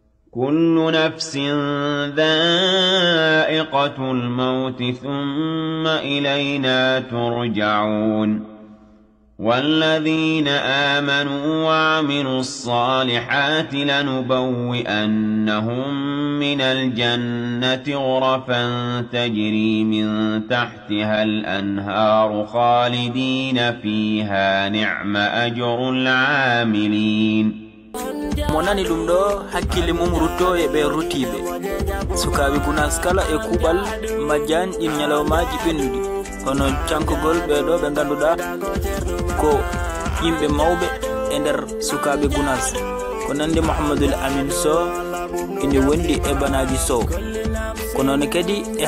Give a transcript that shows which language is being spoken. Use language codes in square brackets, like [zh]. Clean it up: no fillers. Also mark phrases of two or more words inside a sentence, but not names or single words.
[ar] كل نفس ذائقة الموت ثم إلينا ترجعون والذين آمنوا وعملوا الصالحات لنبوئنهم من الجنة غرفا تجري من تحتها الأنهار خالدين فيها نعم أجر العاملين [ff] monani dum do hakkille mum rutto e be rutibe sukabe gunas kala e kubal majjan in nyalawmaji bendudi hono cankugol be do be ganduda ko yimbe mawbe e der sukabe gunas ko nande Muhammadul Amin Sow inde wondi e banaji Sow ko non kadi e